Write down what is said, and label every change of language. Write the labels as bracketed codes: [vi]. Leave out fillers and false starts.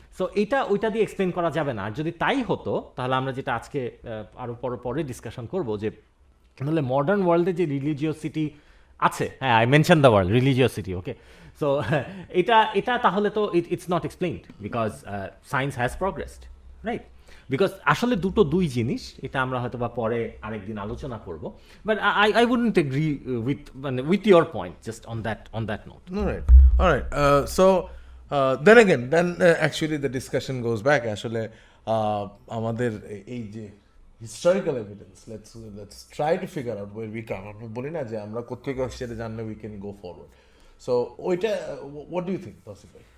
[bn] So ওইটা দিয়ে explain করা যাবে না। আর যদি তাই হতো তাহলে আমরা যেটা আজকে আরও পরে ডিসকাশন করবো, যে তাহলে মডার্ন ওয়ার্ল্ডে যে রিলিজিওসিটি আছে, হ্যাঁ, [en] I mention the world religiosity, [bn] okay, so এটা তাহলে তো [en] it's not explained because science has progressed, [bn] right. [en] because [bn] আসলে দুই জিনিস, এটা আমরা হয়তো বা পরে আরেকদিন আলোচনা করবো, [en] But I wouldn't agree with your point just on that note. Alright, so then actually the discussion goes back [bn] আসলে আমাদের এই যে [en] Historical evidence, let's try to figure out where we come. [bn] আমরা বলি না যে আমরা কোত্থেকে সেটা জানলে [en] we can go forward. So ওইটা what do you think, Tawsif bhai?